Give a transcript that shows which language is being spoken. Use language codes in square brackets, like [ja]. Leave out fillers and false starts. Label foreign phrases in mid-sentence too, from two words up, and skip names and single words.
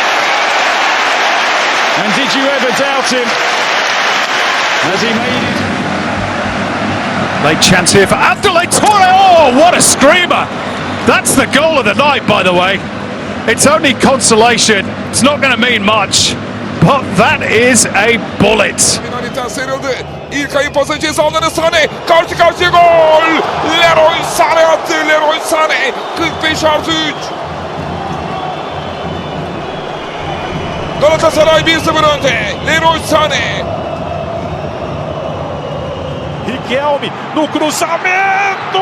[en] And did you ever doubt him as he made it? Late chance here for Abdoulaye Touré. Oh, what a screamer! That's the goal of the night, by the way. It's only consolation. It's not going to mean much, but that is a bullet. [tr] İlkay'ın pası ceza alanı Sané. Karşı karşıya gol. Leroy Sané attı. Leroy Sané. 45+3. Galatasaray 1-0 önde. Leroy Sané. [pt] Riquelme no cruzamento!